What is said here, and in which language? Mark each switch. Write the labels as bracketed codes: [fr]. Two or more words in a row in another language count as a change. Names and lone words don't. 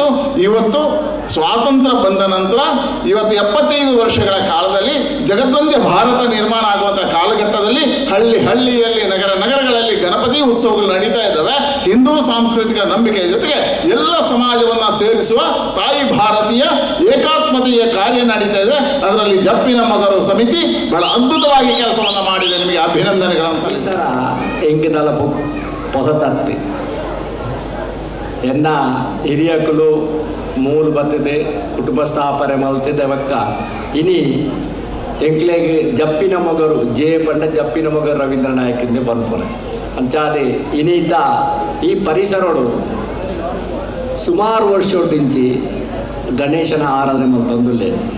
[kn] ಇವತ್ತು ಸ್ವಾತಂತ್ರ್ಯ ಬಂದ ನಂತರ ಇವತ್ತು 75 ವರ್ಷಗಳ ಕಾಲದಲ್ಲಿ ಜಗತ್ತೊಂದೇ ಭಾರತ ನಿರ್ಮಾಣ ಆಗುವಂಥ ಕಾಲಘಟ್ಟದಲ್ಲಿ ಹಳ್ಳಿಯಲ್ಲಿ ನಗರಗಳಲ್ಲಿ ಗಣಪತಿ ಉತ್ಸವಗಳು ನಡೀತಾ ಇದ್ದಾವೆ. ಹಿಂದೂ ಸಾಂಸ್ಕೃತಿಕ ನಂಬಿಕೆಯ ಜೊತೆಗೆ ಎಲ್ಲ ಸಮಾಜವನ್ನು ಸೇರಿಸುವ ತಾಯಿ ಭಾರತೀಯ ಏಕಾತ್ಮತೆಯ ಕಾರ್ಯ ನಡೀತಾ ಇದೆ. ಅದರಲ್ಲಿ ಜಪ್ಪಿನ ಮಗರು ಸಮಿತಿ ಬಹಳ ಅದ್ಭುತವಾಗಿ ಕೆಲಸವನ್ನು ಮಾಡಿದೆ. ನಿಮಗೆ ಅಭಿನಂದನೆಗಳನ್ನು ಸಲ್ಲಿಸ್ತಾರೆ. [tcy] ಎಂಕಿನಲ್ಲ ಹೊಸತತ್ತಿ ಎನ್ನ ಹಿರಿಯಕಲು ಮೂಲು ಬತ್ತದೆ ಕುಟುಂಬ ಸ್ಥಾಪನೆ ಮಲ್ತಿದ್ದೆ ಒಕ್ಕ ಇನಿ ಎಂಕ್ಲೆಗೆ ಜಪ್ಪಿನ ಮಗರು ಪಂಡ ಜಪ್ಪಿನ ಮಗರು ರವೀಂದ್ರ ನಾಯಕಿಂದ ಬರ್ತಾರೆ ಅಂಚಾದೆ ಇನ್ನಿದ್ದ ಈ ಪರಿಸರಡು ಸುಮಾರು ವರ್ಷೊಟ್ಟಿಂಚಿ ಗಣೇಶನ ಆರಾಧನೆ ಮಲ್ತಂದುಲ್ಲೆ